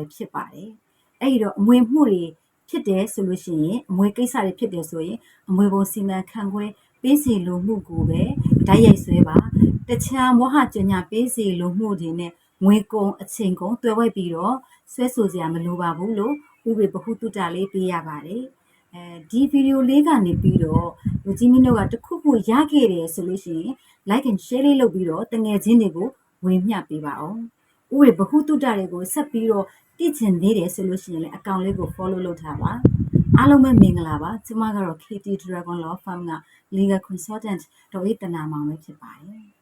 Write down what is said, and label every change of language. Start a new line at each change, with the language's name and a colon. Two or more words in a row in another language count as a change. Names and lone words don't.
Burmese: ဖြစ်ပါတယ်အဲ့ဒီတော့အမွေမှုတွေဖြစ်တယ်ဆိုလို့ရှိရင်အမွေကိစ္စတွေဖြစ်တယ်ဆိုရင်အမွေပုံစီမံခန့်ခွဲပေးစီလိုမှုကိုပဲဓာတ်ရိုက်ဆွဲ ပါတခြားမောဟကျင်ညာပေးစီလိုမှုတွေနဲ့ငွေကုန်အချိန်ကုန်တွဲဝိုက်ပြီးတော့ဆွဲဆိုစရာမ လိုပါဘူးလို့ဥပဒေဗဟုသုတလေးပေးရပါတယ်ဒီဗီဒီယိုလေးကနေပြီးတော့လူကြီးမင်းတို့ကတခုခုရခဲ့တယ်ဆိုလို့ရှိရင်
English: like and share
Burmese: လေးလုပ်ပြီးတော့တငယ်ချင်းတွေကိုဝေမျှပေးပါအောင်ဥပဒေဗဟုသုတတွေကိုဆက်ပြီးတော့သိချင်သေးတယ်ဆိုလို့ရှိရင်လည်းအကောင့်လေးကို follow လုပ်ထားပါအားလုံးပဲမင်္ဂလာပါကျမကတော့ KT Dragon Law Firm က
English: Legal Consultant
Burmese: ဒေါ်အေးတနာမောင်ပဲဖြစ်ပါတယ်